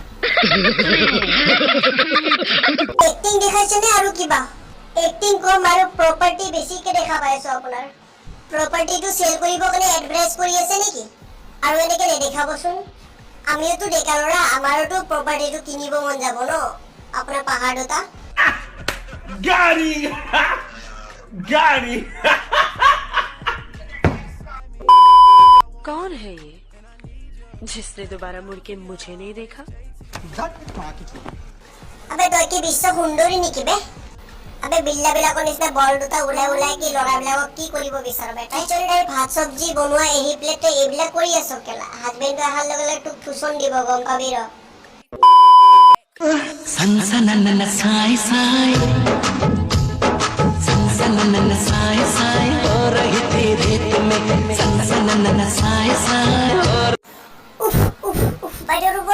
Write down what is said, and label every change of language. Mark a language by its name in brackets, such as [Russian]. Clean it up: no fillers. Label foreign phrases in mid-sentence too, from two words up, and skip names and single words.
[Assamese] এক্টিং দেখাইছেনে আৰু কিবা? এক্টিং কম আৰু প্ৰপাৰ্টি বেছিকে দেখা পাইছো আপোনাৰ। প্ৰপাৰ্টিটো চেল কৰিব কাৰণে এডভাৰটাইজ কৰি আছে নেকি? আৰু এনেকে নেদেখাবচোন, আমিওতো ডেকা ল'ৰা, আমাৰোতো প্ৰপাৰ্টিটো কিনিব মন যাব ন, আপোনাৰ পাহাৰ দুটা। [English] Got him! Got him! [Hindi] कौन है ये जिसने दोबारा मुड़ के मुझे नहीं देखा? [Assamese] আবে তই কি বিশ্ব সুন্দৰী নেকি বে? আবে বিল্লাবিলাকৰ নিচিনা বল দুটা ওলাই কি ল'ৰাবিলাকক কি কৰিব বিচাৰ বে? তাই চলি তাই ভাত চব্জি বনোৱা এৰি পেলাই তই এইবিলাক কৰি আছ কেলা? হাজবেণ্ডটো অহাৰ লগে লগে তোক ফুচন দিব, গম পাবি ৰ। বাইদেউ ৰ'ব।